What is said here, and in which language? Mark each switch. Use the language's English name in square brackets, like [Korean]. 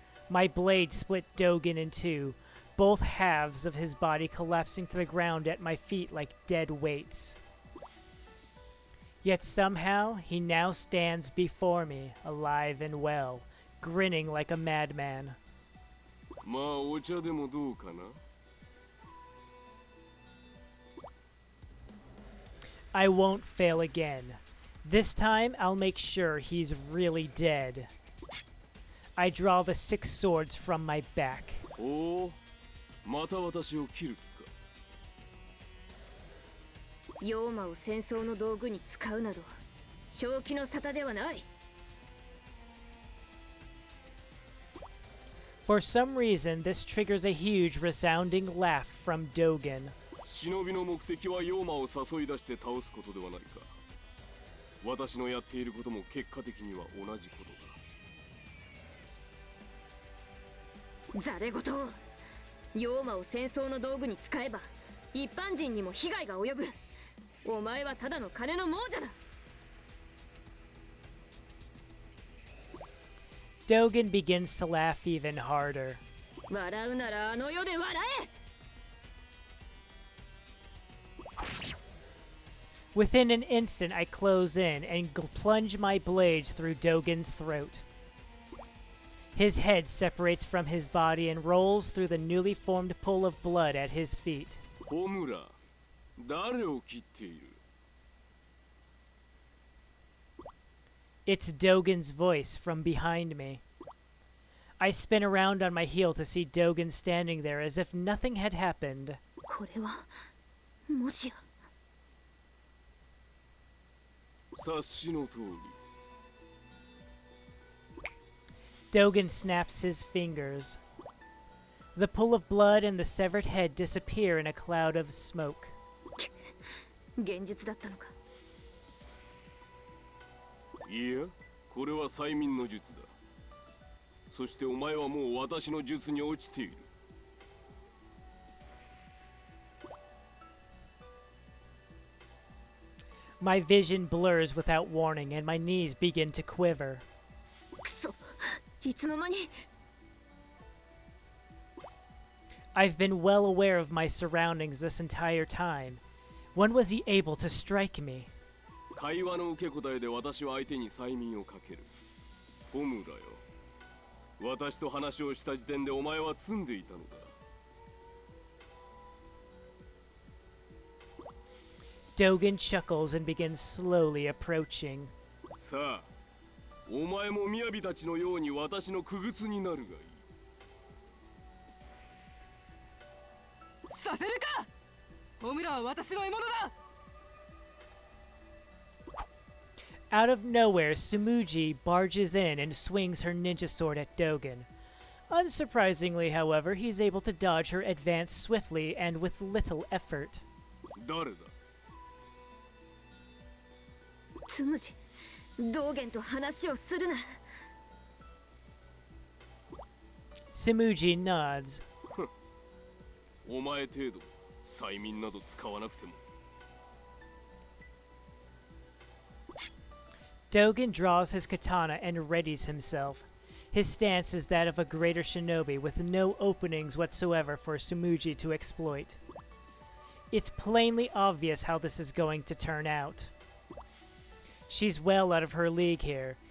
[English] My blade split Dogen in two, both halves of his body collapsing to the ground at my feet like dead weights. Yet somehow, he now stands before me, alive and well, grinning like a madman. [Japanese] まあお茶でもどうかな? [English] I won't fail again. This time, I'll make sure he's really dead. I draw the 6 swords from my back. [Japanese] おお、また私を切る気か。妖魔を戦争の道具に使うなど正気の沙汰ではない。 [English] For some reason, this triggers a huge, resounding laugh from Dogen. [Japanese] 忍びの目的は妖魔を誘い出して倒すことではないか。私のやっていることも結果的には同じことだ。ざれ言。妖魔を戦争の道具に使えば一般人にも被害が及ぶ。お前はただの金の亡者だ。 [English] Dogen begins to laugh even harder. [Japanese] 笑うならあの世で笑え。 [English] Within an instant, I close in and plunge my blades through Dogen's throat. His head separates from his body and rolls through the newly formed pool of blood at his feet. [Japanese] ホムラ、誰を切っている? [English] It's Dogen's voice from behind me. I spin around on my heel to see Dogen standing there as if nothing had happened. [Japanese] これはもしや。察しの通り。 [English] Dogen snaps his fingers. The pool of blood and the severed head disappear in a cloud of smoke. [Japanese] 現実だったのか。いや、これは催眠の術だ。そしてお前はもう私の術に落ちている。 [English] My vision blurs without warning and my knees begin to quiver. くそ、いつの間に。 I've been well aware of my surroundings this entire time. When was he able to strike me? [Japanese] 会話の受け答えで私は相手に催眠をかける。ホムラよ。私と話をした時点でお前は詰んでいたのだ。 [English] Dogen chuckles and begins slowly approaching. [Japanese] さあ、お前も雅たちのように私の傀儡になるがいい。させるか。ホムラは私の獲物だ。 [English] Out of nowhere, Sumuji barges in and swings her ninja sword at Dogen. Unsurprisingly, however, he's able to dodge her advance swiftly and with little effort. [Japanese] 誰だつむじ、道元と話をするな。 [English] Sumuji nods. [Japanese] お前程度催眠など使わなくても [English] Dogen draws his katana and readies himself. His stance is that of a greater shinobi with no openings whatsoever for Sumuji to exploit. It's plainly obvious how this is going to turn out. She's well out of her league here.